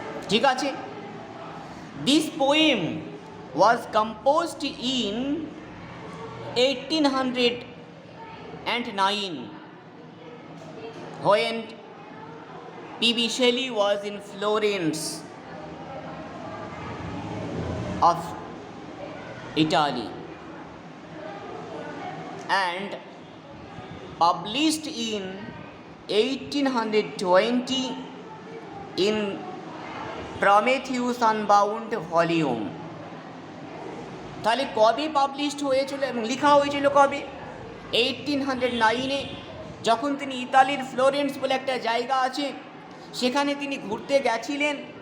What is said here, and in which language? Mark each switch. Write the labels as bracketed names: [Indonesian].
[Bangla] ঠিক আছে, [English] This poem was composed in 1809 when P.B. Shelley was in Florence of Italy and published in 1820 in Prometheus Unbound volume। [Bangla] তাহলে কবে published হয়েছিল এবং লেখা হয়েছিল কবে? 1809-এ, যখন তিনি ইতালির ফ্লোরেন্স বলে একটা জায়গা আছে, সেখানে তিনি ঘুরতে গেছিলেন।